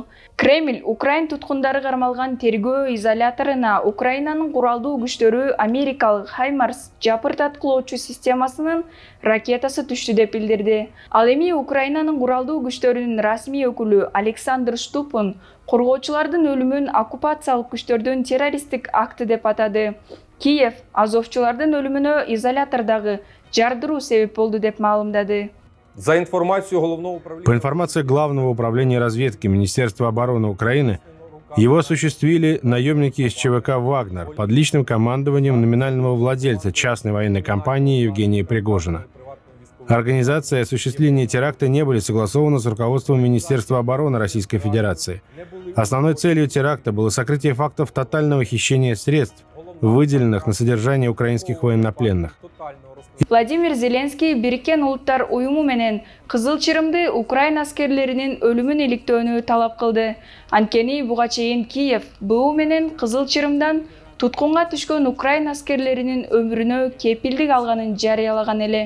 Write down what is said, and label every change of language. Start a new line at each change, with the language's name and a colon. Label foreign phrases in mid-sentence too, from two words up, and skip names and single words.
Kyrgyz: Кремль Украин туткундары кармалган тергөө изоляторуна Украинанын куралдуу күчтөрү америкалык Хаймарс жапыртаткылоочу системасынын ракетасы түштү деп билдирди. Ал эми Украинанын куралдуу күчтөрүнүн расмий өкүлү Александр Штупун коргоочулардын өлүмүн оккупациялык күчтөрдүн террористтик акты деп атады. Киев азовчулардын өлүмүнө изолятордагы жардыруу себеп болду деп маалымдады.
Russian: По информации Главного управления разведки Министерства обороны Украины, его осуществили наемники из ЧВК «Вагнер» под личным командованием номинального владельца частной военной компании Евгения Пригожина. Организация и осуществление теракта не были согласованы с руководством Министерства обороны Российской Федерации. Основной целью теракта было сокрытие фактов тотального хищения средств, выделенных на содержание украинских военнопленных.
Kyrgyz: Владимир Зеленский Бириккен Улуттар уюму менен кызыл чырымды Украина аскерлеринин өлүмүн иликтөөнү талап кылды. Анткени буга чейин Киев БУ менен кызыл чырымдан туткунга түшкөн Украина аскерлеринин өмүрүнө кепилдик алганын жарыялаган эле.